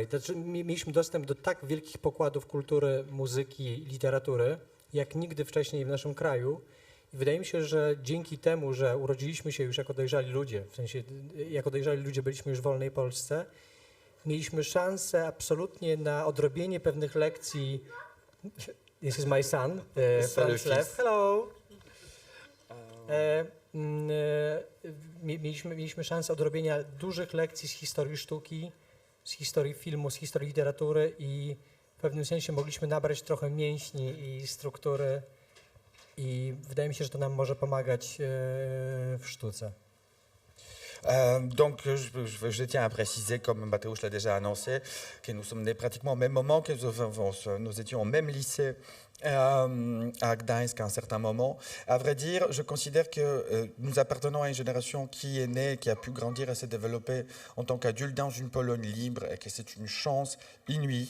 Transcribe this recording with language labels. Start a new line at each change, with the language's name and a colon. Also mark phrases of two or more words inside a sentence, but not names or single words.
Polish: Znaczy, mieliśmy dostęp do tak wielkich pokładów kultury, muzyki, literatury, jak nigdy wcześniej w naszym kraju. I wydaje mi się, że dzięki temu, że urodziliśmy się już jako dojrzali ludzie, w sensie jako dojrzali ludzie byliśmy już w wolnej Polsce, mieliśmy szansę absolutnie na odrobienie pewnych lekcji.
English: This is my son, Franz Lew. Hello.
Polish: Mieliśmy szansę odrobienia dużych lekcji z historii sztuki, z historii filmu, z historii literatury i w pewnym sensie mogliśmy nabrać trochę mięśni i struktury i wydaje mi się, że to nam może pomagać w sztuce.
French: Donc, je tiens à préciser, comme Mateusz l'a déjà annoncé, que nous sommes nés pratiquement au même moment, que nous étions au même lycée à Gdańsk à un certain moment. À vrai dire, je considère que nous appartenons à une génération qui est née, qui a pu grandir et se développer en tant qu'adulte dans une Pologne libre et que c'est une chance inouïe.